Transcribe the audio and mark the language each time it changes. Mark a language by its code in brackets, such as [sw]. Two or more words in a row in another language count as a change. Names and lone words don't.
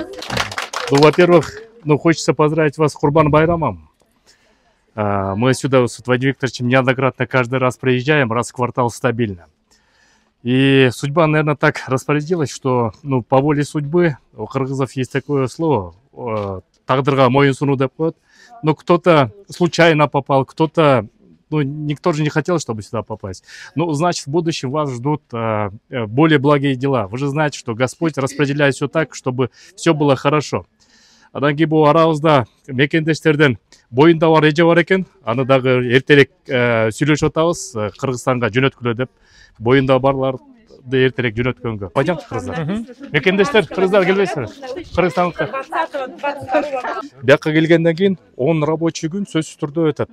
[ru] Во-первых, хочется поздравить вас с Курбан Байрамом. Мы сюда с Владимиром Викторовичем неоднократно каждый раз приезжаем, раз в квартал стабильно. И судьба, наверное, так распорядилась, что, по воле судьбы, у кыргызов есть такое слово, [ky] тагдырга моюн суну деп коет. [ru] Но кто-то случайно попал, кто-то, никто же не хотел, чтобы сюда попасть. Значит, в будущем вас ждут более благие дела. Вы же знаете, что Господь распределяет все так, чтобы все было хорошо. [ky] Анан кийин бул арабызда мекендештерден боюнда бар эже бар экен, аны дагы эртерээк сүйлөшүп атабыз, Кыргызстанга жөнөткүлө деп. Боюнда барларды эртерээк жөнөткөнгө. [ru] Пойдемте, кыргыздар. [ky] Мекендештер, кыргыздар келбейсиздер? Кыргызстандыктар. Бияка келгенден кийин 10 рабочий күн сөзсүз түрдө өтөт.